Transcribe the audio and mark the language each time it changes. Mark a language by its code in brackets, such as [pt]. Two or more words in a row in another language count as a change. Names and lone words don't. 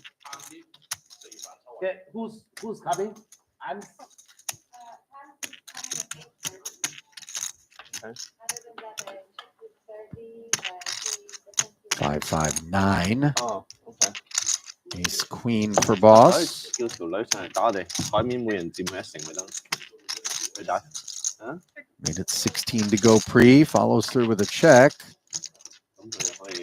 [en] Okay, who's coming? I'm 559. Oh, okay. Ace queen for boss. [yue] 叫條女上嚟打我哋，台面每人佔佢1成咪得咯。去打。 [en] Made it 16 to go pre. Follows through with a check. [yue] 咁佢就可以